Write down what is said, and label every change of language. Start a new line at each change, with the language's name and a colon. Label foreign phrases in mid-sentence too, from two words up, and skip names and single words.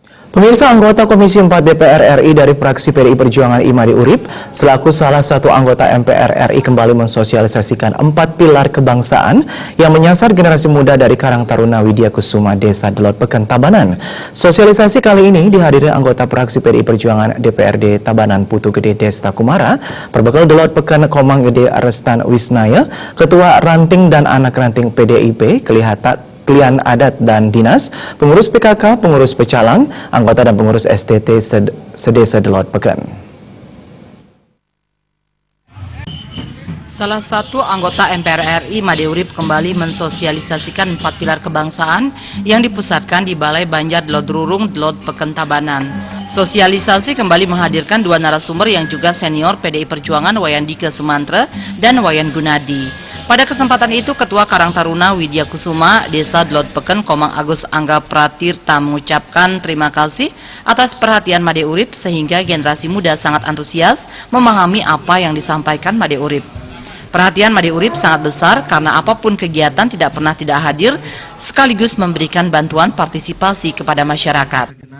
Indonesian: Pemirsa, anggota Komisi 4 DPR RI dari fraksi PDI Perjuangan Imade Urip selaku salah satu anggota MPR RI kembali mensosialisasikan 4 pilar kebangsaan yang menyasar generasi muda dari Karang Taruna Widya Kusuma Desa Delot Peken Tabanan. Sosialisasi kali ini dihadiri anggota fraksi PDI Perjuangan DPRD Tabanan Putu Gede Desta Kumara, Perbekal Delot Peken Komang Gede Restan Wisnaya, Ketua Ranting dan Anak Ranting PDIP, Kelian Adat dan Dinas, pengurus PKK, pengurus Pecalang, anggota dan pengurus STT Sedesa Delot Peken. Salah satu anggota MPR RI Imade Urip kembali mensosialisasikan 4 pilar kebangsaan yang dipusatkan di Balai Banjar Delot Rurung Delot Peken Tabanan. Sosialisasi kembali menghadirkan dua narasumber yang juga senior PDI Perjuangan Wayan Dike Sumantre dan Wayan Gunadi. Pada kesempatan itu, Ketua Karang Taruna Widya Kusuma Desa Delot Peken Komang Agus Angga Pratirta mengucapkan terima kasih atas perhatian Imade Urip sehingga generasi muda sangat antusias memahami apa yang disampaikan Imade Urip. Perhatian Imade Urip sangat besar karena apapun kegiatan tidak pernah tidak hadir sekaligus memberikan bantuan partisipasi kepada masyarakat.